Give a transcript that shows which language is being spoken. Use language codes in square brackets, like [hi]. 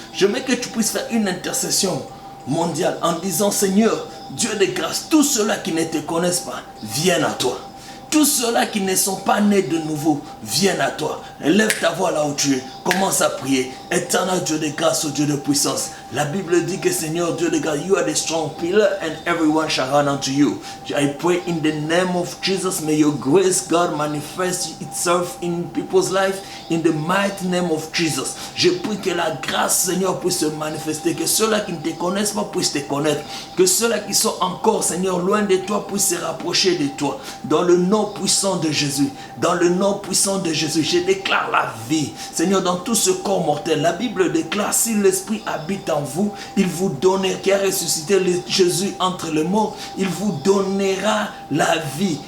[fr] J'aimerais que tu puisses faire une intercession mondiale en disant, Seigneur, Dieu de grâce, tous ceux-là qui ne te connaissent pas, viennent à toi. Tous ceux-là qui ne sont pas nés de nouveau, viennent à toi. Lève ta voix là où tu es. Commence à prier. Éternel Dieu de grâce, Dieu de puissance. La Bible dit que Seigneur Dieu de grâce, [en] you are the strong pillar and everyone shall run unto you. I pray in the name of Jesus, may your grace, God, manifest itself in people's life in the mighty name of Jesus. [fr] Je prie que la grâce, Seigneur, puisse se manifester. Que ceux-là qui ne te connaissent pas puissent te connaître. Que ceux-là qui sont encore, Seigneur, loin de toi puissent se rapprocher de toi. Dans le nom puissant de Jésus. Dans le nom puissant de Jésus, je déclare la vie. Seigneur, dans tout ce corps mortel, la Bible déclare, si l'Esprit habite en vous, il vous donnera, qui a ressuscité Jésus entre les morts, il vous donnera la vie.